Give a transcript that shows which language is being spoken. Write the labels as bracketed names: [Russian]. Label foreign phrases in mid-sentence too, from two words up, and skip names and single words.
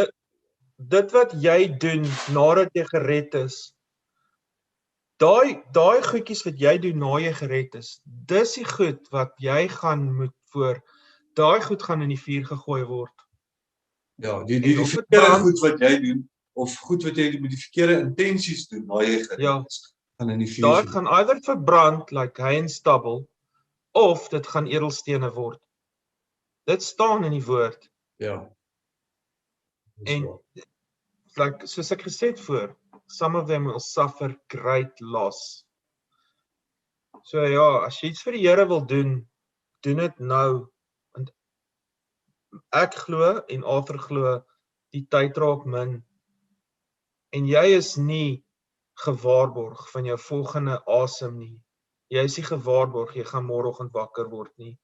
[Afrikaans] Dit wat jy doen nadat jy gered is, daai goedjies wat jy doen na jy gered is, dis die goed wat jy gaan moet daai goed gaan in die vuur gegooi word. Ja, die verkeerde goed wat jy doen, of goed wat jy met die verkeerde intensies doen, na jy gered is, gaan in die vuur. Daai gaan either verbrand, [English] like hay and stubble, [Afrikaans] of dit gaan edelstene word. Dit staan in die woord. Ja. En, like, soos ek gesê het voor, [English] some of them will suffer great loss. [Afrikaans] So ja, as jy iets vir die Here wil doen, doen dit nou. Want ek glo en Arthur glo, die tyd raak min. En jy is nie gewaarborg van jou volgende asem nie. Jy is nie gewaarborg, jy gaan môreoggend wakker word nie.